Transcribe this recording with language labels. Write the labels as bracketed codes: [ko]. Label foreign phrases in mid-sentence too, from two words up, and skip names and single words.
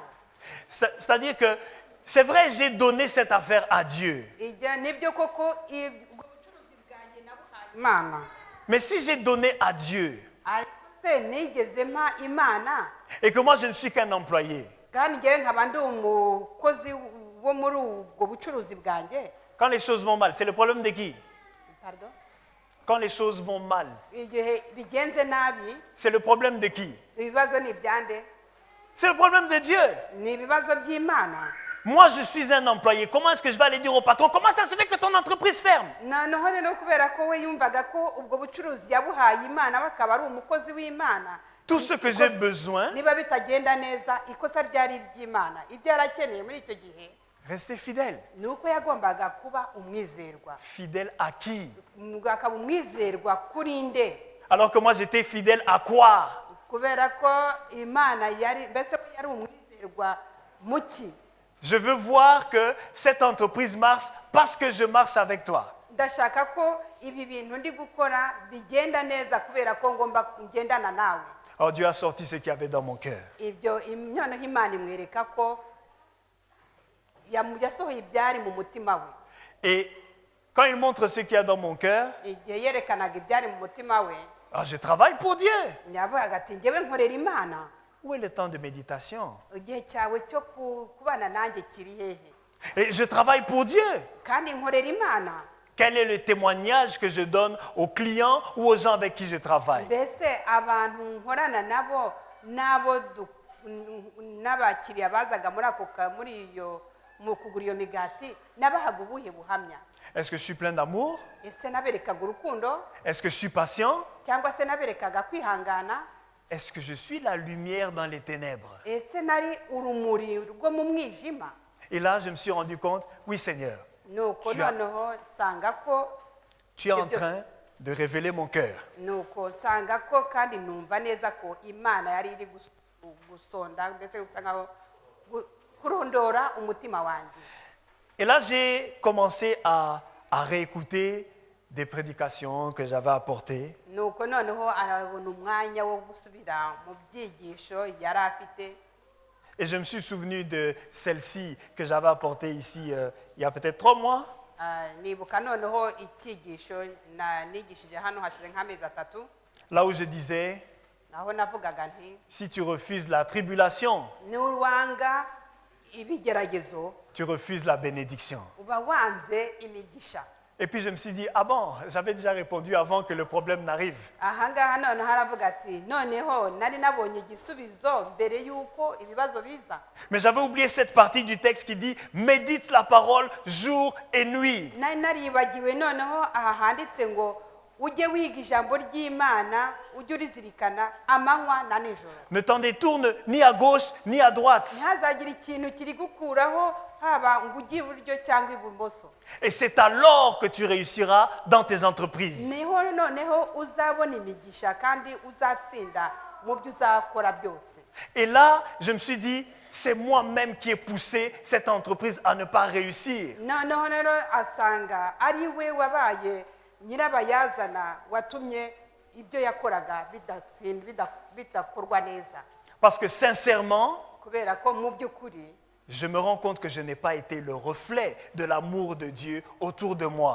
[fr] C'est-à-dire que, c'est vrai, j'ai donné cette affaire à Dieu. [rw] nibyo koko ubwo bucuruzi bwanjye nabuhaye Imana. [fr] Mais si j'ai donné à Dieu [rw] ariko nigeze mpa Imana [fr] et que moi je ne suis qu'un employé, [rw] kandi njyewe nkaba ndi umukozi wo muri ubwo bucuruzi bwanjye. [fr] quand les choses vont mal, c'est le problème de qui? Pardon? Quand les choses vont mal, [rw] igihe bigenze nabi [fr] c'est le problème de qui? [rw] ibibazo ni ibyande? [fr] C'est le problème de Dieu. [rw] ni ibibazo by'Imana. [fr] Moi, je suis un employé. Comment est-ce que je vais aller dire au patron, comment ça se fait que ton entreprise ferme? [rw] noneho rero kubera ko we yumvaga ko ubwo bucuruzi yabuhaye Imana bakaba ari umukozi w'Imana, [fr] Tout ce que j'ai besoin, [rw] niba bitagenda neza ikosa ryari iry'Imana. ibyo yarakeneye muri icyo gihe [fr] rester fidèle. [rw] ni uko yagombaga kuba umwizerwa. [fr] Fidèle à qui? [rw] akaba umwizerwa kuri nde? [fr] Alors que moi, j'étais fidèle à quoi? [rw] kubera ko Imana mbese we yari umwizerwa muki. [fr] Je veux voir que cette entreprise marche parce que je marche avec toi. [rw] ndashaka ko ibi bintu ndi gukora bigenda neza kubera ko ngomba ngendana nawe. [fr] Alors Dieu a sorti ce qu'il y avait dans mon cœur. [rw] ibyo noneho Imana imwereka ko yasohoye ibyari mu mutima we. [fr] Et quand il montre ce qu'il y a dans mon cœur, [rw] igihe yerekanaga ibyari mu mutima we, [fr] je travaille pour Dieu. [rw] yavugaga ati njyewe nkorera Imana. [fr] Où est le temps de méditation? [rw] igihe cyawe cyo kubana nanjye kiri hehe? [fr] Et je travaille pour Dieu. [rw] kandi nkorera Imana. [fr] Quel est le témoignage que je donne aux clients ou aux gens avec qui je travaille? [rw] mbese abantu nkorana nabo n'abakiriya bazaga mu kugura iyo migati nabahaga ubuhe buhamya? [fr] Est-ce que je suis plein d'amour? [rw] ese naberekaga urukundo [fr] Est-ce que je suis patient? [rw] cyangwa se naberekaga kwihangana? [fr] Est-ce que je suis la lumière dans les ténèbres? [rw] ese nari urumuri rwo mu mwijima? [fr] Et là, je me suis rendu compte, oui Seigneur, [rw] nuko [fr] Tu as- [rw] noneho nsanga ko [fr] tu es en train de révéler mon cœur. [rw] nuko nsanga ko kandi numva neza ko imana yari iri gusonda mbese gusa nkaho kurondora umutima wanjye. [fr] Et là, j'ai commencé à réécouter des prédications que j'avais apportées. [rw] nuko noneho arabona umwanya wo gusubira mu byigisho yari afite. [fr] Et je me suis souvenu de celle-ci que j'avais apportée ici il y a peut-être 3 mois. [rw] Nibuka noneho icyigisho nigishije hano hashize nk'amezi 3, [fr] Là où je disais, [rw] naho navugaga nti [fr] si tu refuses la tribulation, [rw] nuwanga ibigeragezo [fr] tu refuses la bénédiction. [rw] uba wanze imigisha. [fr] Et puis je me suis dit, ah bon, j'avais déjà répondu avant que le problème n'arrive. [rw] ahangaha noneho haravuga ati noneho nari nabonye igisubizo mbere y'uko ibibazo biza. [fr] Mais j'avais oublié cette partie du texte qui dit, médite la parole jour et nuit. [rw] nari naribagiwe noneho aha handitse ngo ujye wiga ijambo ry'Imana ujye urizirikana amanywa na nijoro. [fr] Ne t'en détourne ni à gauche ni à droite. [rw] ntihazagire ikintu kiri gukuraho haba ngo ujye iburyo cyangwa ibumoso. [fr] Et c'est alors que tu réussiras dans tes entreprises. [rw] niho noneho uzabona imigisha kandi uzatsinda mu byo uzakora byose. [fr] Et là, je me suis dit, c'est moi-même qui ai poussé cette entreprise à ne pas réussir. [rw] noneho rero asanga ari we wabaye nyirabayazana watumye ibyo yakoraga bidakorwa neza. [fr] Parce que sincèrement, [rw] kubera ko mu by'ukuri [fr] je me rends compte que je n'ai pas été le reflet de l'amour de Dieu autour de moi.